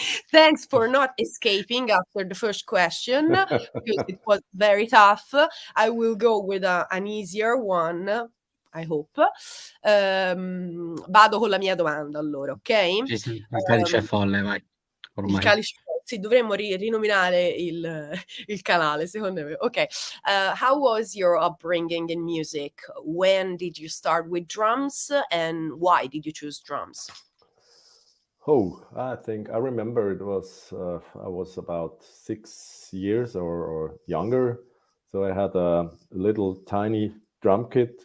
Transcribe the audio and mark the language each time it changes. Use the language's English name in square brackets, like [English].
[English] Thanks for not escaping after the first question, because it was very tough. I will go with an easier one, I hope. [Italian] Vado con la mia domanda allora, ok? Sì, sì, il calice è folle, vai. Il Ormai. calice, sì, dovremmo rinominare il canale, secondo me. Ok. [English] How was your upbringing in music? When did you start with drums and why did you choose drums? Oh, I think I remember it was I was about 6 years or younger, so I had a little tiny drum kit.